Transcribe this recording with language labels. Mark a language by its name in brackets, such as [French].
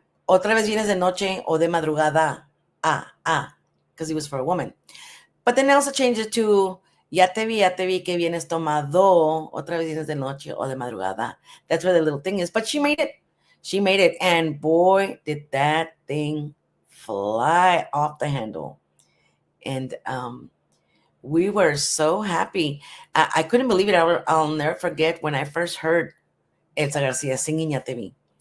[Spanish] Otra vez vienes de noche o de madrugada. [English] Because it was for a woman. But then I also changed it to [Spanish] Ya Te Vi que vienes tomado. Otra vez vienes de noche o de madrugada. [English] That's where the little thing is. But she made it. She made it. And boy, did that thing fly off the handle. And we were so happy. I couldn't believe it. I'll never forget when I first heard Elsa Garcia singing Ya Te Vi.